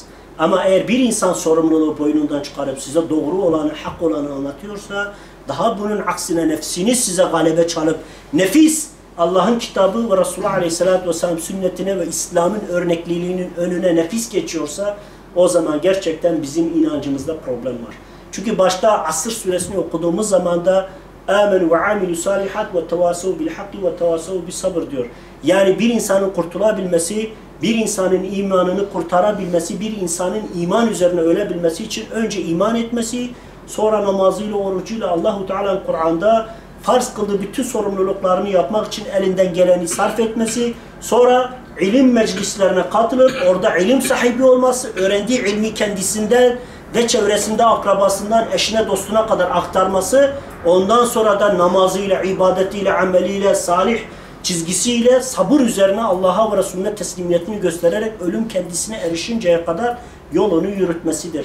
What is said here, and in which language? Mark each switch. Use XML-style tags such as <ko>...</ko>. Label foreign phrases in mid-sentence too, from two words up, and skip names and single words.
<tr>Ama eğer bir insan sorumluluğu boynundan çıkarıp size doğru olanı, hak olanı anlatıyorsa, daha bunun aksine nefsini size galebe çalıp, nefis Allah'ın kitabı ve Resulullah Aleyhisselatü Vesselam sünnetine ve İslam'ın örnekliliğinin önüne nefis geçiyorsa, o zaman gerçekten bizim inancımızda problem var. Çünkü başta Asr suresini okuduğumuz zaman da</tr> <ar>آمَنُوا وَعَامِلُوا صَالِحَاتِ وَتَوَاسَوْا بِالْحَقِّ وَتَوَاسَوْا بِالصَّبْرِ</ar> <tr>diyor. Yani bir insanın kurtulabilmesi, bir insanın imanını kurtarabilmesi, bir insanın iman üzerine ölebilmesi için önce iman etmesi, sonra namazıyla, orucuyla, Allahu Teala'nın Kur'an'da farz kıldığı bütün sorumluluklarını yapmak için elinden geleni sarf etmesi, sonra ilim meclislerine katılıp orada ilim sahibi olması, öğrendiği ilmi kendisinden ve çevresinde akrabasından eşine dostuna kadar aktarması, ondan sonra da namazıyla, ibadetiyle, ameliyle, salih çizgisiyle sabır üzerine Allah'a ve Resulüne teslimiyetini göstererek ölüm kendisine erişinceye kadar yolunu yürütmesidir.</tr>